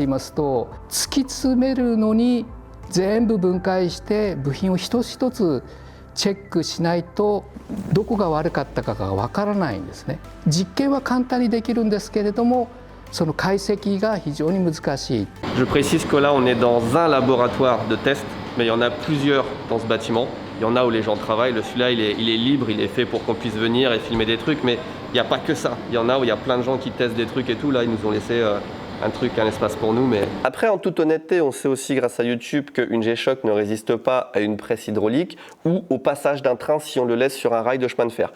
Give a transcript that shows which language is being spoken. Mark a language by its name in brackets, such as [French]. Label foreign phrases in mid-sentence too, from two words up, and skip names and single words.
[Japanese] いますと突き詰めるのに全部分解して部品を一つ一つチェックしないとどこが悪かったかがわからないんですね。実験は簡単にできるんですけれどもその解析が非常に難しい。 [French] Je précise que là on est dans un laboratoire de test, mais il y en a plusieurs dans ce bâtiment. Il y en a où les gens travaillent, celui-là il est libre, il est fait pour qu'on puisse venir et filmer des trucs, mais il n'y a pas que ça. Il y en a où il y a plein de gens qui testent des trucs et tout, là ils nous ont laissé un espace pour nous. Mais après, en toute honnêteté, on sait aussi grâce à YouTube qu'une G-Shock ne résiste pas à une presse hydraulique ou au passage d'un train si on le laisse sur un rail de chemin de fer.